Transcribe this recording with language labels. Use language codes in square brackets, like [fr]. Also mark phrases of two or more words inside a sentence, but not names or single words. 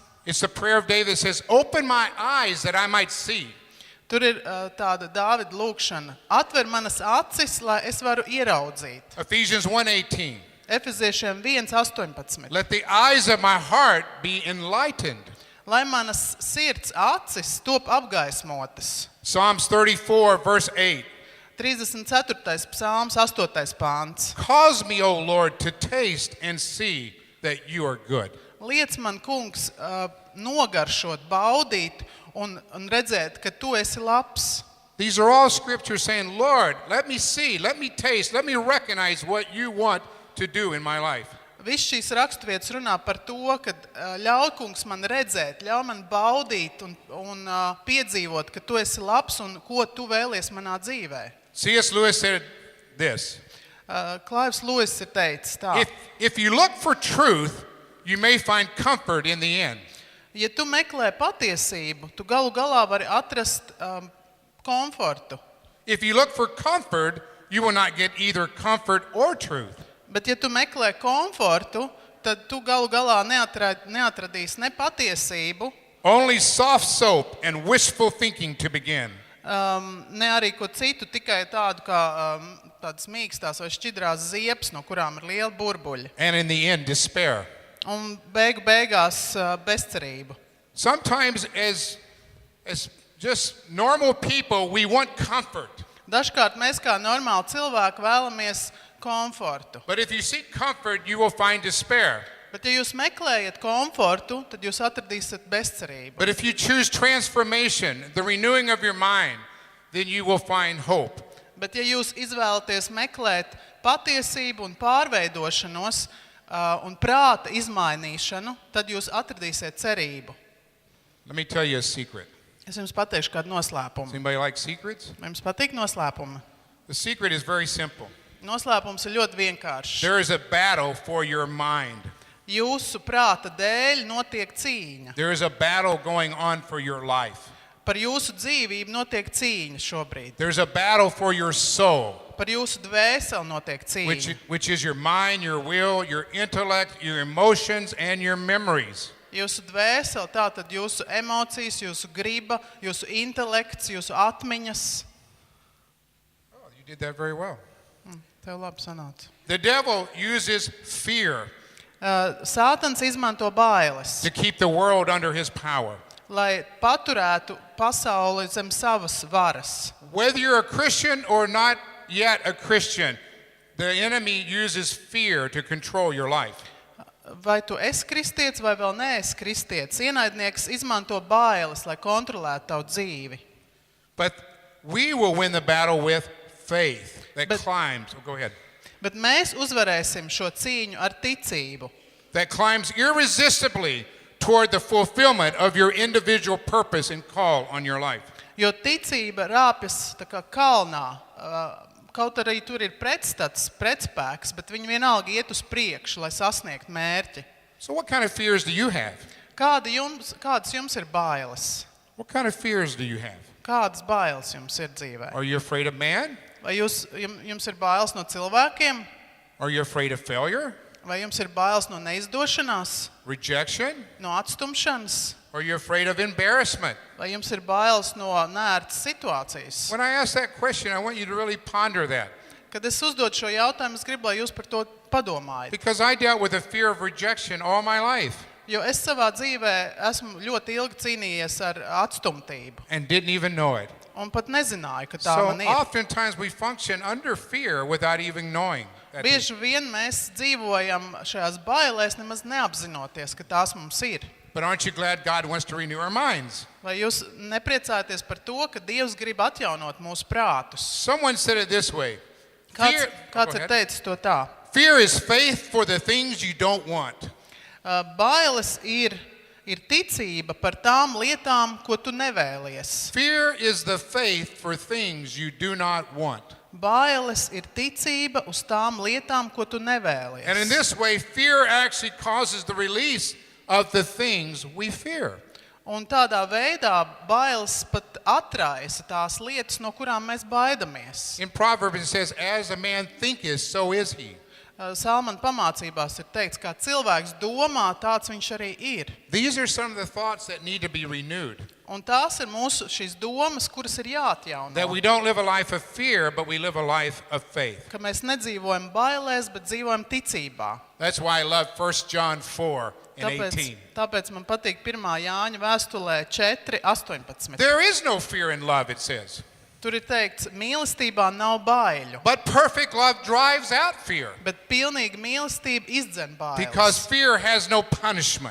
[en] It's the prayer of David that says, "Open my eyes that I might see." [lv] Tur ir tāda Dāvida lūkšana. Atver manas acis, lai es varu ieraudzīt. [en] Ephesians 1:18. [lv] Efeziešiem 1:18. [en] Let the eyes of my heart be enlightened. [lv] Lai manas sirds acis top apgaismotas. [en] Psalms 34, verse 8. [lv] 34. psalms, 8. pāns. [en] Cause me, O Lord, to taste and see that you are good. [lv] Liec man, kungs, nogaršot, baudīt un redzēt, ka tu esi labs. [en] These are all scriptures saying, Lord, let me see, let me taste, let me recognize what you want to do in my life. [lv] Viss šīs raksturvietas runā par to, ka ļauj, kungs, man redzēt, ļauj man baudīt un piedzīvot, ka tu esi labs un ko tu vēlies manā dzīvē. [en] C.S. Lewis said this. [lv] Klaivs Lewis ir teicis tā. [en] If you look for truth, you may find comfort in the end. [lv] Ja tu meklē patiesību, tu galu galā vari atrast komfortu. [en] If you look for comfort, you will not get either comfort or truth. [lv] Bet ja tu meklē komfortu, tad tu galu galā neatradīsi ne patiesību, [en] Only soft soap and wishful thinking to begin. [lv] Ne arī ko citu, tikai tādu kā tādas mīkstās vai šķidrās ziepes, no kurām ir liela burbuļi. [en] And in the end, despair. [lv] Un beigās bezcerību. [en] Sometimes as just normal people, we want comfort. [lv] Dažkārt mēs kā normāli cilvēki vēlamies komfortu. [en] But if you seek comfort, you will find despair. [lv] Bet ja jūs meklējat komfortu, tad jūs atradīsiet bezcerību. [en] But if you choose transformation, the renewing of your mind, then you will find hope. [lv] Bet ja jūs izvēlaties meklēt patiesību un pārveidošanos un prāta izmainīšanu, tad jūs atradīsiet cerību. [en] Let me tell you a secret. [lv] Es jums pateikšu kādu [en] Does [lv] noslēpumu. [en] anybody like secrets? [lv] Vai jums patīk noslēpumi? [en] The secret is very simple. [lv] Noslēpums ir ļoti vienkāršs. [en] There is a battle for your mind. [lv] Jūsu prāta dēļ notiek cīņa. [en] There is a battle going on for your life. [lv] Par jūsu dzīvību notiek cīņa šobrīd. [en] There's a battle for your soul, [lv] Par jūsu dvēseli notiek cīņa. [en] which is your mind, your will, your intellect, your emotions, and your memories. [lv] Jūsu dvēseli, tātad jūsu emocijas, jūsu griba, jūsu intelekts, jūsu atmiņas. [en] Oh, you did that very well. [lv] Tev labi sanāca. [en] The devil uses fear [lv] Sātans izmanto bailes, [en] to keep the world under his power. [lv] lai paturētu pasauli zem savas varas. [en] Whether you're a Christian or not yet a Christian, the enemy uses fear to control your life. [lv] Vai tu esi kristietis vai vēl neesi kristietis, ienaidnieks izmanto bailes, lai kontrolētu tavu dzīvi. [en] But we will win the battle with faith that But- climbs. Oh, go ahead. [lv] Bet mēs uzvarēsim šo cīņu ar ticību, [en] That climbs irresistibly toward the fulfillment of your individual purpose and call on your life. [lv] jo ticība rāpjas tā kā kalnā. Kaut arī tur ir pretstats, pretspēks, bet viņi vienalga iet uz priekšu, lai sasniegtu mērķi. [en] So what kind of fears do you have? [lv] Kādas jums ir bailes? [en] What kind of fears do you have? [lv] Kādas bailes jums ir dzīvē? [en] Are you afraid of man? [lv] Vai jums ir bailes no cilvēkiem? [en] Are you afraid of failure? [lv] Vai jums ir bailes no neizdošanās, [en] Rejection? [lv] no atstumšanas? [en] Are you afraid of embarrassment? [lv] Vai jums ir bailes no neērtas situācijas? [en] When I ask that question, I want you to really ponder that. [lv] Kad es uzdodu šo jautājumu, es gribu, lai jūs par to padomājat. [en] Because I dealt with the fear of rejection all my life [lv] Jo es savā dzīvē esmu ļoti ilgi cīnījies ar atstumtību [en] and didn't even know it. [lv] un pat nezināju, ka tā [en] So [lv] man ir. [en] oftentimes we function under fear without even knowing. That [lv] Bieži vien mēs dzīvojam šajās bailēs, nemaz neapzinoties, ka tās mums ir. [en] But aren't you glad God wants to renew our minds? [lv] Vai jūs nepriecājaties par to, ka Dievs grib atjaunot mūsu prātus? [en] Someone said it this way. [lv] Kāds [en] Go [lv] ir [en] ahead. [lv] teicis to tā? [en] Fear is faith for the things you don't want. [lv] Bailes ir ticība par tām lietām, ko tu nevēlies. [en] Fear is the faith for things you do not want. [lv] Bailes ir ticība uz tām lietām, ko tu nevēlies. [en] And in this way, fear actually causes the release of the things we fear. [lv] Un tādā veidā bailes pat atraisa tās lietas, no kurām mēs baidamies. [en] In Proverbs it says, as a man thinketh, so is he. [lv] Salmana pamācībās ir teikts, kā cilvēks domā, tāds viņš arī ir. [en] These are some of the thoughts that need to be renewed. [lv] Un tās ir mūsu šīs domas, kuras ir jāatjauno. [en] That we don't live a life of fear, but we live a life of faith. [lv] Ka mēs nedzīvojam bailēs, bet dzīvojam ticībā. [en] That's why I love 1 John 4 and 18. [lv] Tāpēc man patīk 1. Jāņa vēstulē 4:18. [en] There is no fear in love, it says. [lv] Tur ir teikts, mīlestībā nav baiļu, [en] But perfect love drives out fear. [lv] bet pilnīga mīlestība izdzen bailes. [en] Because fear has no punishment.